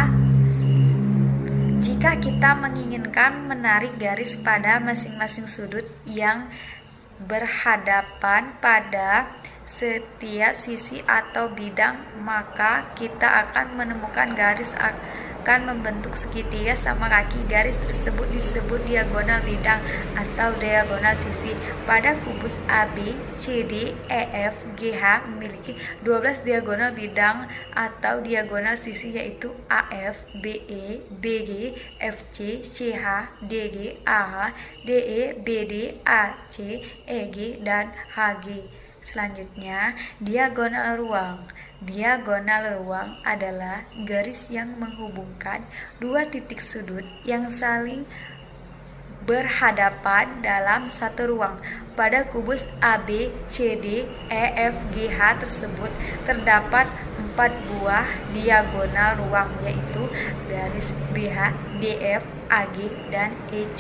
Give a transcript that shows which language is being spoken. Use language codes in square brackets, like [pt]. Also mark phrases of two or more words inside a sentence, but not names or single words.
[id] Jika kita menginginkan menarik garis pada masing-masing sudut yang berhadapan pada setiap sisi atau bidang, maka kita akan menemukan garis akan membentuk segitiga sama kaki. Garis tersebut disebut diagonal bidang atau diagonal sisi. Pada kubus AB, CD, EF, GH memiliki 12 diagonal bidang atau diagonal sisi, yaitu AF, BE, BG, FC, CH, DG, AH, DE, BD, AC, EG, dan HG. Selanjutnya, diagonal ruang. Diagonal ruang adalah garis yang menghubungkan dua titik sudut yang saling berhadapan dalam satu ruang. Pada kubus AB, CD, EF, GH tersebut terdapat 4 buah diagonal ruang, yaitu garis BH, DF, AG, dan EC.